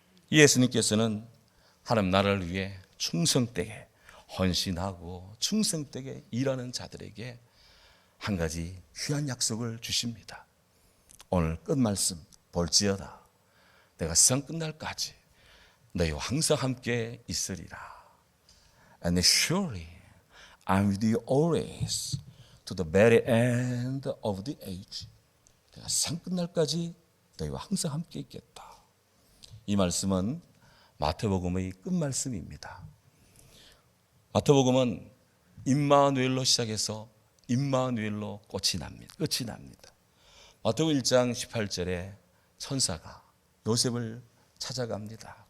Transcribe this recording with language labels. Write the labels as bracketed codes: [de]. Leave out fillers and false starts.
[ko] 예수님께서는 하나님 나라를 위해 충성되게 헌신하고 충성되게 일하는 자들에게 한 가지 귀한 약속을 주십니다. 오늘 끝 말씀 볼지어다 내가 세상 끝날까지 너희와 항상 함께 있으리라. [en] And surely I'm with you always to the very end of the age. [ko] 내가 세상 끝날까지 너희와 항상 함께 있겠다. 이 말씀은 마태복음의 끝 말씀입니다. 마태복음은 임마누엘로 시작해서 임마누엘로 끝이 납니다. 마태복음 1장 18절에 천사가 요셉을 찾아갑니다.